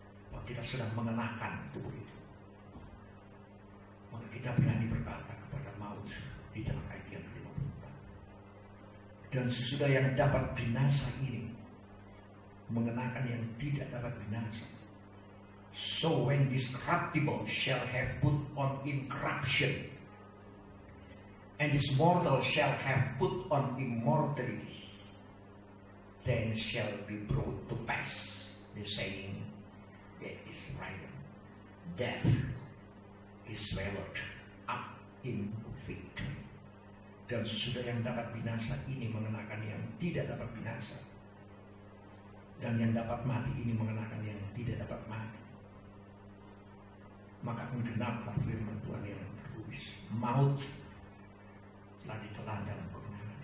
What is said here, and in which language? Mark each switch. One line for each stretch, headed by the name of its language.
Indonesian: Bahwa kita sedang mengenakan tubuh itu. Maka kita berani berkata kepada maut di dalam ayat yang ke-54. Dan sesudah yang dapat binasa ini mengenakan yang tidak dapat binasa.
English: So when this corruptible shall have put on incorruption, and this mortal shall have put on immortality, then shall be brought to pass the saying that is written, death is swallowed up in victory.
Indonesian: Dan sesudah yang dapat binasa ini mengenakan yang tidak dapat binasa, dan yang dapat mati ini mengenakan yang tidak dapat mati. Maka akan genaplah firman Tuhan yang tertulis, maut telah ditelan dalam kemenangan.